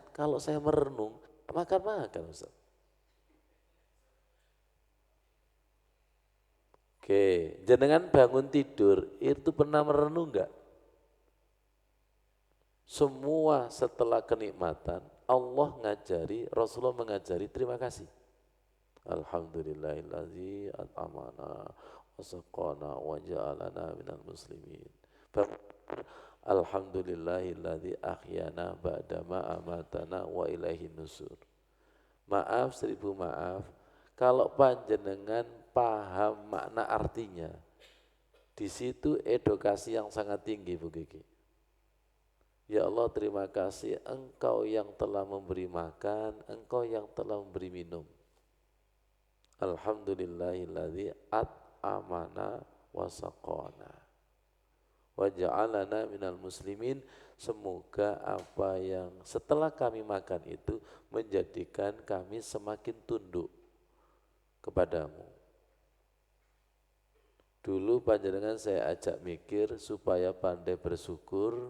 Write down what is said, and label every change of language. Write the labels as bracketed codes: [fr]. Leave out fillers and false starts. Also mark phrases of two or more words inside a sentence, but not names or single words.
[id] Kalau saya merenung, makan Ustadz. Oke, jenengan bangun tidur itu pernah merenung enggak? Semua setelah kenikmatan, Allah ngajari, Rasulullah mengajari terima kasih. [ar] الحمد لله الذي أطعمنا وسقانا وجعلنا من المسلمين. الحمد لله الذي أحيانا بعد ما أماتنا وإليه النشور. [id] Maaf, seribu maaf, kalau panjenengan paham makna artinya, di situ edukasi yang sangat tinggi Bu Gigi. Ya Allah terima kasih Engkau yang telah memberi makan, Engkau yang telah memberi minum. [ar] الحمد لله الذي أطعمنا وسقانا وجعلنا من المسلمين. [id] Semoga apa yang setelah kami makan itu menjadikan kami semakin tunduk kepadamu. Dulu panjenengan saya ajak mikir supaya pandai bersyukur.